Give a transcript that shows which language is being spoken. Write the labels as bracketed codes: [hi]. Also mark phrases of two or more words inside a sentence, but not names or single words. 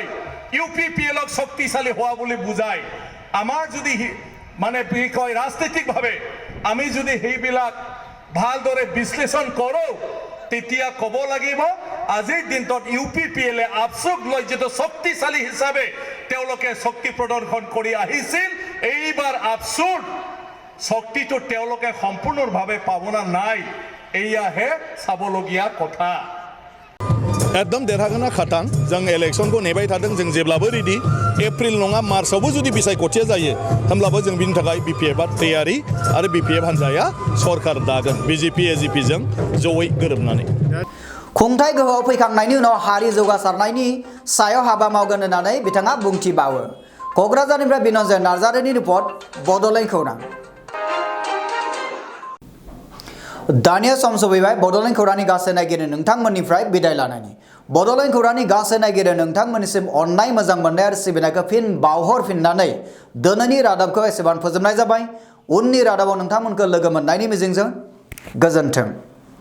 [as] UPPLক শক্তিশালী হোৱা বুলি বুজায় আমাৰ যদি মানে কি কয় ৰাজনৈতিকভাৱে আমি যদি সেইবিলাক ভালদৰে বিশ্লেষণ কৰোঁ তেতিয়া ক'ব লাগিব আজিৰ দিনটোত UPPLে আফচুক লৈ যিটো শক্তিশালী হিচাপে তেওঁলোকে শক্তি প্ৰদৰ্শন কৰি আহিছিল এইবাৰ আফচুক শক্তিটো তেওঁলোকে সম্পূৰ্ণভাৱে পাবনা নাই এইয়াহে চাবলগীয়া কথা [brx] एकदम देरहागोना खाथां जों इलेक्शनखौ नेबाय थादों जों जेब्लाबो रेडि एप्रिल नङा मार्चआवबो जुदि बिसायख'थिया जायो होमब्लाबो जों बिनि थाखाय BPFआ तैयारि आरो BPF हान्जाया सरकार दागोन BJP AJP जों जयै गोरोबनानै खुंथाय गोहोआव फैखांनायनि उनाव हारि जौगासारनायनि सायाव हाबा मावगोन होननानै बिथाङा बुंथिबावो क'क्राझारनिफ्राय बिन'जय नार्जारिनि रिपर्ट बड'लेण्ड खौरां दानिया सम सफैबाय बड'लेण्ड खौरांनि गासै नायगिरि नोंथांमोननिफ्राय बिदाय लानायनि बड'लेण्ड खौरांनि गासै नायगिरि नोंथांमोननिसिम अननाय मोजां मोननाय आरो सिबिनायखौ फिन बावहरफिननानै दिनैनि रादाबखौ एसेबां फोजोबनाय जाबाय उननि रादाबाव नोंथांमोनखौ लोगो मोननायनि मिजिंजों गोजोन्थों।